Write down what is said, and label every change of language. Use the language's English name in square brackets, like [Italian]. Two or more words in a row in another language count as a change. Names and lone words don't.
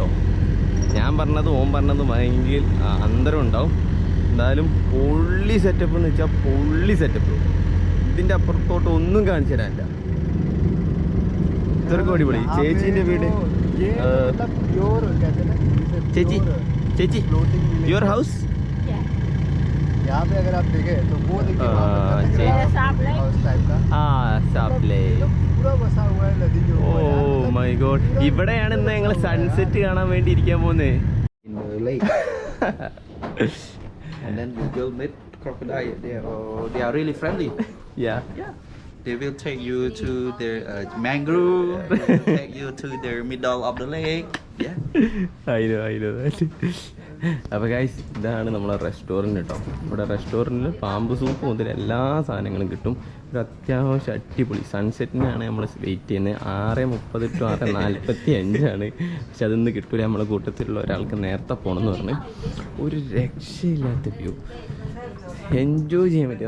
[Malayalam] ഞാൻ പറഞ്ഞതും ഓൻ പറഞ്ഞതും ഭയങ്കര അന്തരം ഉണ്ടാവും. എന്തായാലും പൊള്ളി സെറ്റപ്പ് എന്ന് വെച്ചാൽ പൊള്ളി സെറ്റപ്പ്. ഇതിൻ്റെ അപ്പുറത്തോട്ട് ഒന്നും കാണിച്ചു തരാനില്ല, ഇത്രക്കും അടിപൊളി. ചേച്ചീൻ്റെ വീട് ചേച്ചി ചേച്ചി [English] your house [Hindi] यहाँ पे अगर आप देखें तो वो देखिए वहाँ पे സാപ്ലേ. पूरा बसा हुआ है नदी के ऊपर. [English] oh my god, [Malayalam] ഇവിടെയാണ് ഇന്ന് ഞങ്ങൾ സൺസെറ്റ് കാണാൻ വേണ്ടി ഇരിക്കാൻ പോകുന്നത്. [English] In the lake. And then we will meet crocodile. They are really friendly. Yeah. They will take you to their mangrove. They will take you to the middle of the lake. Yeah. I know. [Malayalam] അപ്പോൾ ഗൈസ്, ഇതാണ് നമ്മളെ റെസ്റ്റോറൻറ്റ് കേട്ടോ. ഇവിടെ റെസ്റ്റോറൻറ്റിൽ പാമ്പ് സൂപ്പ് മുതൽ എല്ലാ സാധനങ്ങളും കിട്ടും. ഒരു അത്യാവശ്യം അടിപൊളി സൺസെറ്റിനാണ് നമ്മൾ വെയിറ്റ് ചെയ്യുന്നത്. 6:30 to 6:45 പക്ഷെ അതൊന്നും കിട്ടില്ല. നമ്മളെ കൂട്ടത്തിലുള്ള ഒരാൾക്ക് നേരത്തെ പോകണമെന്ന് പറഞ്ഞ് ഒരു രക്ഷയില്ലാത്ത [English] view enjoy [Malayalam] ചെയ്യാൻ പറ്റും.